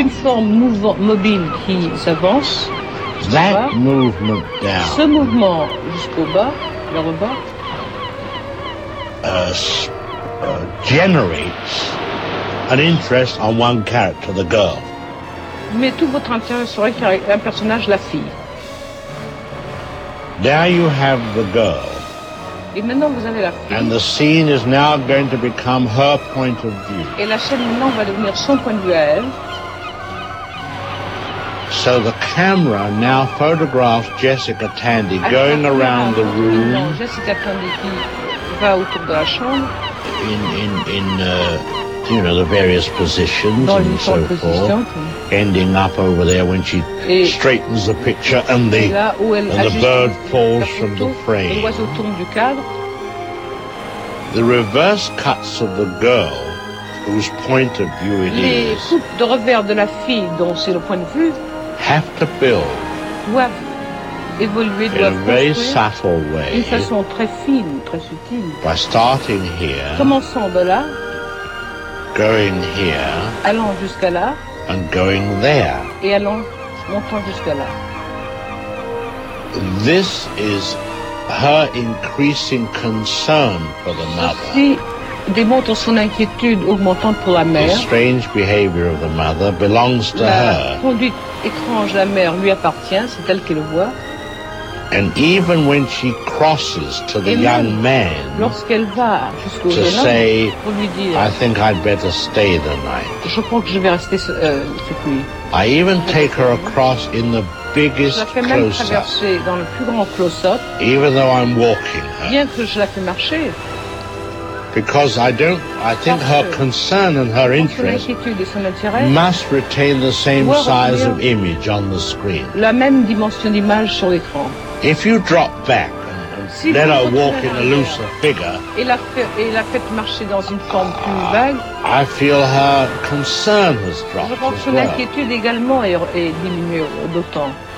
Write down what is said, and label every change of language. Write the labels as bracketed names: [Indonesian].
[French] Une forme mobile qui s'avance. [English] That movement down. [French] Ce mouvement jusqu'au bas, le rebord. [English] Generates an interest on one character, the girl. [French] Mais tout votre intérêt serait un personnage, la fille. [English] There you have the girl. [French] Et maintenant vous avez la fille. [English] And the scene is now going to become her point of view. [French] Et la scène maintenant va devenir son point de vue à elle. [English] So the camera now photographs Jessica Tandy going around the room. [French] Jessica Tandy qui va autour de la chambre. [English] In the various positions and so forth. Ending up over there when she straightens the picture and the bird falls from the frame. [French] L'oiseau tombe du cadre. [English] The reverse cuts of the girl whose point of view it is. [French] Les coupes de revers de la fille dont c'est le point de vue. [English] Have to build. [French] Doivent [English] in a very subtle way. [French] D'une façon très fine, très subtile. [English] By starting here. [French] Commençant de là. [English] Going here. [French] Allant jusqu'à là. [English] And going there. [French] Et allant, montant jusqu'à là. [English] This is her increasing concern for the mother. [French] Ceci démontre son inquiétude augmentante pour la mère. [English] The strange behavior of the mother belongs to her. [French] La conduite étrange de la mère lui appartient, c'est elle qui le voit. [English] And even when she crosses to the young man [French] lorsqu'elle va jusqu'au [English] to say, [French] pour lui dire, [English] I think I'd better stay the night. [French] Je crois que je vais rester cette nuit. [English] I even take her across in the biggest close-up. Even though I'm walking her. [French] Bien que je la fais marcher. [English] Because I think her concern and her interest must retain the same size of image on the screen. [French] La même dimension d'image sur l'écran. [English] If you drop back and let her walk in a looser figure, [French] et la fait marcher dans une forme plus vague, [English] I feel her concern has dropped. [French] Je pense que l'inquiétude également est diminuée d'autant.